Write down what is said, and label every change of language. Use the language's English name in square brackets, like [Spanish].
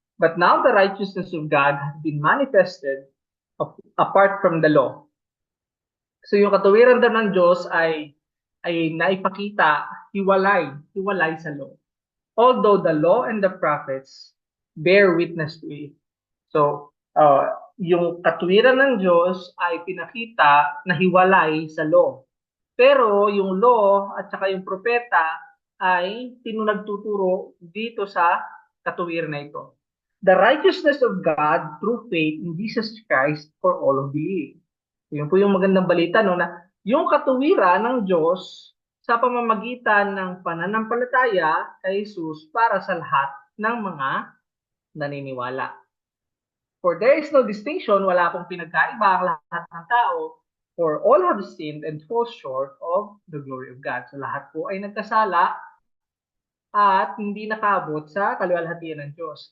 [English] But now the righteousness of God has been manifested apart from the law. [Filipino] So yung katuwiran daw ng Diyos ay naipakita hiwalay sa law. [English] Although the law and the prophets bear witness to it. [Filipino] So, yung katuwiran ng Diyos ay pinakita na hiwalay sa law. Pero yung law at saka yung propeta ay nagtuturo dito sa katuwiran na ito. [English] The righteousness of God through faith in Jesus Christ for all who believe. [Filipino] Yun po yung magandang balita, no, na yung katuwiran ng Diyos sa pamamagitan ng pananampalataya kay Jesus para sa lahat ng mga naniniwala. [English] For there is no distinction, [Filipino] wala pong pinagkaiba ang lahat ng tao, [English] for all have sinned and fall short of the glory of God. [Filipino] So lahat po ay nagkasala at hindi nakabot sa kaluwalhatian ng Diyos.